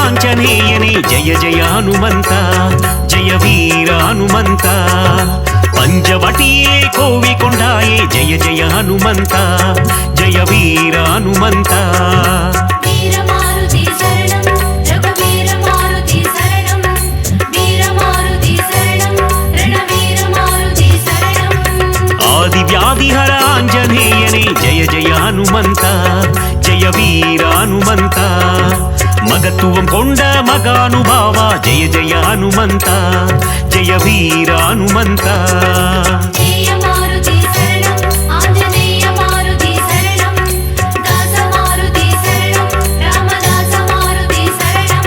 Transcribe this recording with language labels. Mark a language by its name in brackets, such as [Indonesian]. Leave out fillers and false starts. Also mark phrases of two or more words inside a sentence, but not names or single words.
[Kannada] ಆಂಜನೇಯನೇ ಜಯ ಜಯ ಹನುಮಂತ ಜಯ ವೀರ ಹನುಮಂತ ಪಂಚವಟಿಯೇ ಕೋವಿಕೊಂಡಾಯೇ ಜಯ ಜಯ ಹನುಮಂತ ಜಯ ವೀರ ಹನುಮಂತ [Tamil] வீரமாருதி சரணம் ரகுவீரமாருதி சரணம் வீரமாருதி சரணம் ரணவீரமாருதி சரணம் [Kannada] ಆದಿವ್ಯಾಧಿಹರ ಆಂಜನೇಯನೇ ಜಯ ಜಯ ಹನುಮಂತ ಜಯ ವೀರ ಹನುಮಂತ ಮಗತ್ವಂ ಕೊಂಡ ಮಗಾನುಭಾವ ಜಯ ಜಯ ಹನುಮಂತ ಜಯ ವೀರ ಹನುಮಂತ [Tamil] ஜெயமாருதி சரணம் ஆஞ்சநேய மாருதி சரணம் தாசமாருதி சரணம் ராமதாச மாருதி சரணம்